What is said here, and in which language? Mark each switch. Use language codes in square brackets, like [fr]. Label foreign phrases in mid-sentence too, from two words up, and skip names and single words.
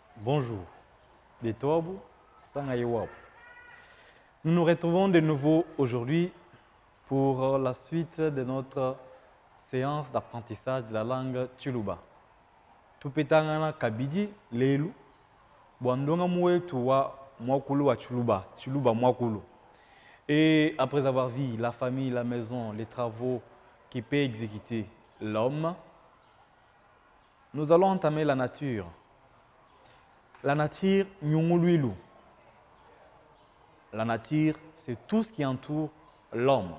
[fr] Bonjour, de Toabou, Sangaïwab. Nous nous retrouvons de nouveau aujourd'hui pour la suite de notre séance d'apprentissage de la langue Chiluba. [lua] Tupetangana kabidi lelu, boandonga moué tuwa mwakulu wa Chiluba, Chiluba mwakulu. [fr] Et après avoir vu la famille, la maison, les travaux qui peut exécuter l'homme, nous allons entamer la nature. La nature, nyunguluilu. La nature, c'est tout ce qui entoure l'homme.